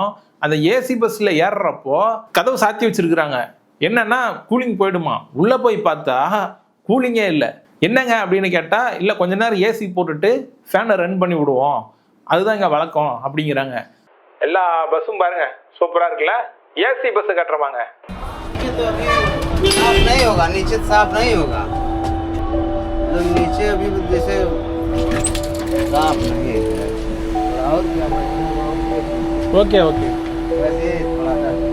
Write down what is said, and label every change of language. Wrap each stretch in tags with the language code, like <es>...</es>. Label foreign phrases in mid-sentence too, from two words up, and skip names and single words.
<ta>அந்த ஏசி பஸ்ல ஏறுறப்போ கதவு சாத்தி வச்சிருக்கிறாங்க. என்னன்னா கூலிங் போயிடுமா. உள்ள போய் பார்த்தா கூலிங்கே இல்லை. என்னங்க அப்படின்னு கேட்டா, இல்ல கொஞ்ச நேரம் ஏசி போட்டுட்டு ஃபேனை ரன் பண்ணி விடுவோம், அதுதான் இங்க வழக்கம் அப்படிங்கிறாங்க. எல்லா பஸ்ஸும் பாருங்க சூப்பரா இருக்குல்ல. ஏசி பஸ் கட்டுறவாங்க.</ta> <hi>नीचे अभी जैसे साफ नहीं है, और क्या</hi> <en>okay okay</en> <hi>वैसे थोड़ा सा</hi>